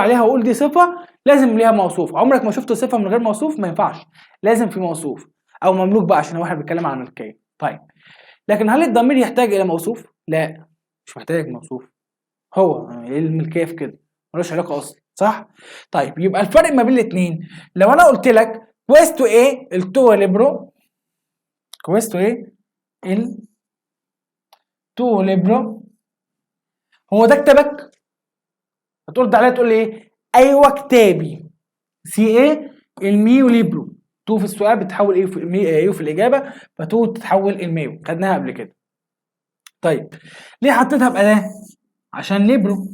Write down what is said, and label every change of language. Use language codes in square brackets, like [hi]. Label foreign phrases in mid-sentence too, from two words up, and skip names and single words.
[ar] عليها واقول دي صفه لازم ليها موصوف عمرك ما شفت صفه من غير موصوف ما ينفعش لازم في موصوف او مملوك بقى عشان واحد بيتكلم عن الملكيه طيب لكن هل الضمير يحتاج الى موصوف لا مش محتاج موصوف هو ايه الملكيه في كده ملوش علاقه اصلا صح طيب يبقى الفرق ما بين الاثنين لو انا قلت لك [it] questo è il tuo libro questo è il tuo libro [ar] هو ده كتابك هترد عليا تقول لي ايه؟ ايوه كتابي. سي ايه؟ [it] il mio libro. [ar] تو في السؤال بتحول ايه في ايه في الاجابه، فتو تتحول الميو، خدناها قبل كده. طيب ليه حطيتها باداه؟ عشان ليبرو.